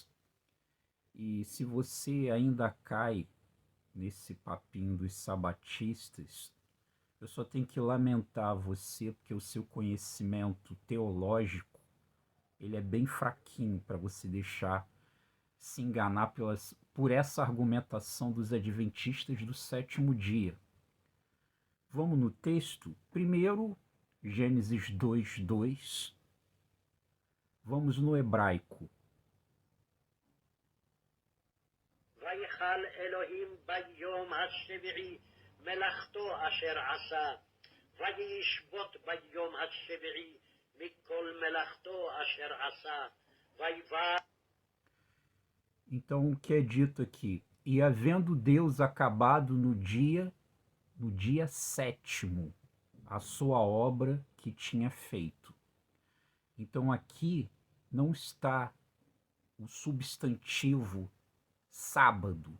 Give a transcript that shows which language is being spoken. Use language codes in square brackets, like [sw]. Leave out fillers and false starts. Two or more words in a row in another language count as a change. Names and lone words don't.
[pt] E se você ainda cai nesse papinho dos sabatistas, eu só tenho que lamentar você, porque o seu conhecimento teológico ele é bem fraquinho para você deixar se enganar por essa argumentação dos adventistas do sétimo dia. Vamos no texto? Primeiro, Gênesis 2:2. Vamos no hebraico. [he] ויכל אלוהים ביום השביעי מלאכתו אשר עשה, וישבות ביום השביעי מכל מלאכתו אשר עשה, ויבא. [pt] Então, o que é dito aqui? E havendo Deus acabado no dia sétimo, a sua obra que tinha feito. Então, aqui não está o substantivo sábado.